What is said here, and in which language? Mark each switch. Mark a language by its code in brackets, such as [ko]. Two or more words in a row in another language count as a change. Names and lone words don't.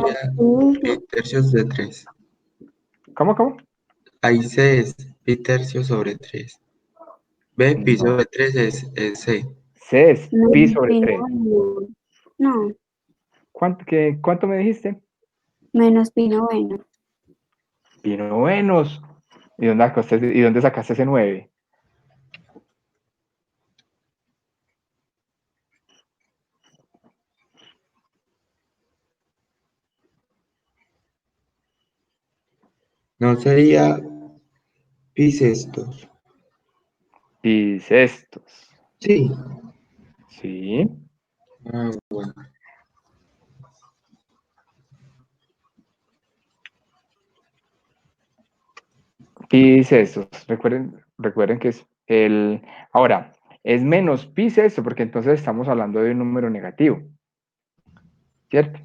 [es] sería pi pi. tercios de 3. ¿Cómo? Ahí c es pi tercios sobre 3. B pi No. sobre 3 es c. C es pi Menos sobre pi 3. noveno. No, ¿Cuánto me dijiste? menos pi noveno. Pi pi novenos. ¿Y dónde sacaste ese 9? No sería pi sextos. Pi sextos. Sí. Sí. Ah, bueno. Pi sextos. Recuerden que es el... Ahora, es menos pi sexto porque entonces estamos hablando de un número negativo, ¿cierto?